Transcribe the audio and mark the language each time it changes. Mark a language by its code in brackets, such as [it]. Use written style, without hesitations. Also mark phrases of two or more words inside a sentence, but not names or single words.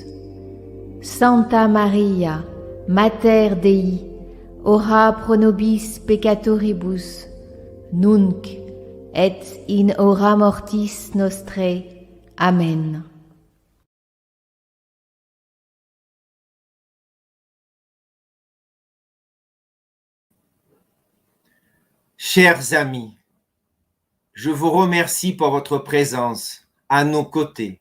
[la] Santa Maria, Mater Dei, ora pro nobis peccatoribus, nunc et in hora mortis nostrae. Amen. [fr] Chers amis, je vous remercie pour votre présence à nos côtés.